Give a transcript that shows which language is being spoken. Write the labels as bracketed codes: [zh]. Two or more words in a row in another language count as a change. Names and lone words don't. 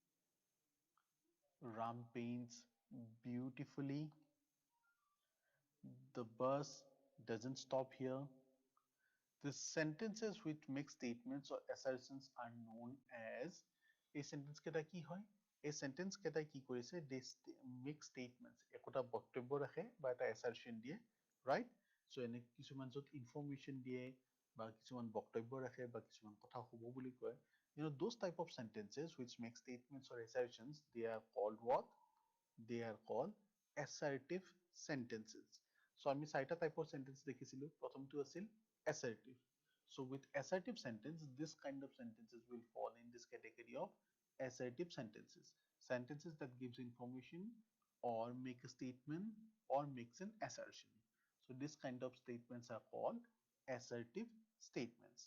[en] Ram paints beautifully. The bus doesn't stop here. The sentences which make statements or assertions are known as a sentence [as] কেটা কি হয়? [en] A sentence [as] কেটা কি কৰিছে? [en] They make statements. [as] একটা বক্তব্য ৰাখে বা এটা assertion দিয়ে, right? So এনে কিছুমান যত information দিয়ে বা কিছুমান বক্তব্য ৰাখে বা কিছুমান কথা হ'ব বুলি কয়. [en] those type of sentences which make statements or assertions, they are called what? They are called assertive sentences. [as] So আমি চাৰিটা [en] type of sentence [as] দেখিছিলো. প্ৰথমটো আছিল assertive. [en] So with assertive sentence, this kind of sentences will fall in this category of assertive sentences. Sentences that gives information or make a statement or makes an assertion. So this kind of statements are called assertive statements.